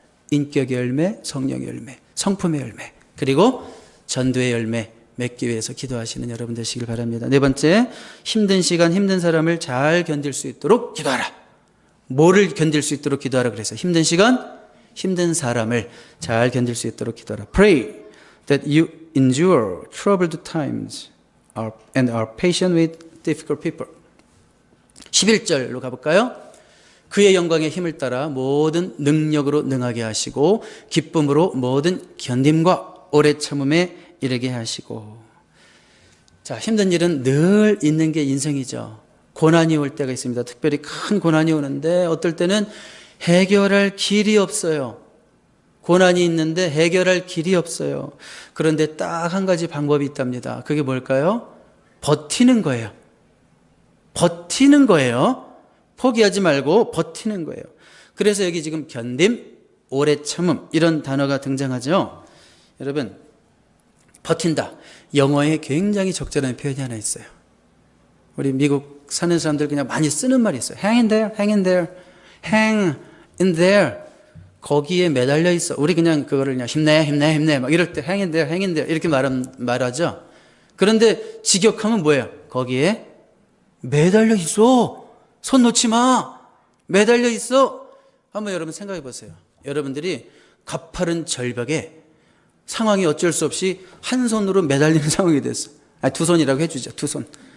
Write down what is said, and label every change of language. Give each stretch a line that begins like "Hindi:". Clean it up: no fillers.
Korean: 인격의 열매, 성령의 열매, 성품의 열매, 그리고 전도의 열매 맺기 위해서 기도하시는 여러분 되시길 바랍니다. 네 번째, 힘든 시간, 힘든 사람을 잘 견딜 수 있도록 기도하라. 뭐를 견딜 수 있도록 기도하라 그래서 힘든 시간, 힘든 사람을 잘 견딜 수 있도록 기도하라.
English: Pray that you endure troubled times and are patient with difficult people.
Korean: 11절로 가볼까요? 그의 영광의 힘을 따라 모든 능력으로 능하게 하시고 기쁨으로 모든 견딤과 오래 참음에 이르게 하시고. 자, 힘든 일은 늘 있는 게 인생이죠. 고난이 올 때가 있습니다. 특별히 큰 고난이 오는데 어떨 때는 해결할 길이 없어요. 고난이 있는데 해결할 길이 없어요. 그런데 딱 한 가지 방법이 있답니다. 그게 뭘까요? 버티는 거예요. 버티는 거예요. 포기하지 말고 버티는 거예요. 그래서 여기 지금 견딤, 오래 참음 이런 단어가 등장하죠. 여러분, 버틴다. 영어에 굉장히 적절한 표현이 하나 있어요. 우리 미국 사는 사람들 그냥 많이 쓰는 말이 있어요.
English: Hang in there, hang in there, hang in there.
Korean: 거기에 매달려 있어. 우리 그냥 그거를 그냥 힘내 막 이럴 때
English: hang in there, hang in there
Korean: 이렇게 말하죠. 그런데 직역하면 뭐예요? 거기에 매달려 있어. 손 놓지 마. 매달려 있어. 한번 여러분 생각해 보세요. 여러분들이 가파른 절벽에 상황이 어쩔 수 없이 한 손으로 매달리는 상황이 됐어. 두 손이라고 해주죠. 두 손.